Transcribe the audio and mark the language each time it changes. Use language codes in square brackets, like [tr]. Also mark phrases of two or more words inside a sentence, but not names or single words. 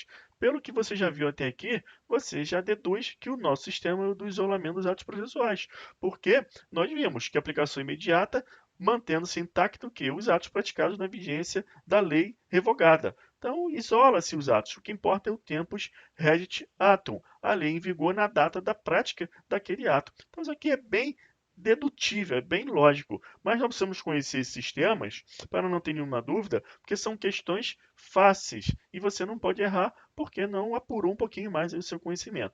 [pt] Pelo que você já viu até aqui, você já deduz que o nosso sistema é o do isolamento dos atos processuais, porque nós vimos que a aplicação imediata, mantendo-se intacto que os atos praticados na vigência da lei revogada. Então, isola-se os atos. O que importa é o [la] tempus regit actum, [pt] a lei em vigor na data da prática daquele ato. Então, isso aqui é bem dedutível, é bem lógico. Mas nós precisamos conhecer esses sistemas para não ter nenhuma dúvida, porque são questões fáceis e você não pode errar porque não apurou um pouquinho mais o seu conhecimento.